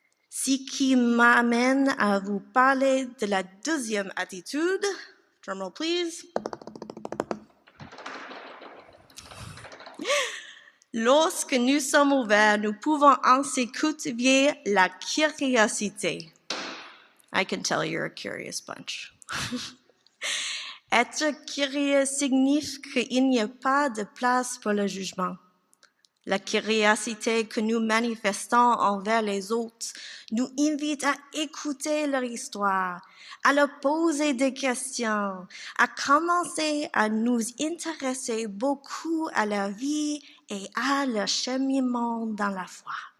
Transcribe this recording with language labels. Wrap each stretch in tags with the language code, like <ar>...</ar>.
<fr>Ce qui m'amène à vous parler de la deuxième attitude.</fr> <en>Drum roll, please.</en> <fr>Lorsque nous sommes ouverts, nous pouvons ainsi cultiver la curiosité.</fr> <en>I can tell you're a curious bunch.</en> <fr>Être curieux signifie qu'il n'y a pas de place pour le jugement. La curiosité que nous manifestons envers les autres nous invite à écouter leur histoire, à leur poser des questions, à commencer à nous intéresser beaucoup à leur vie et à leur cheminement dans la foi.</fr>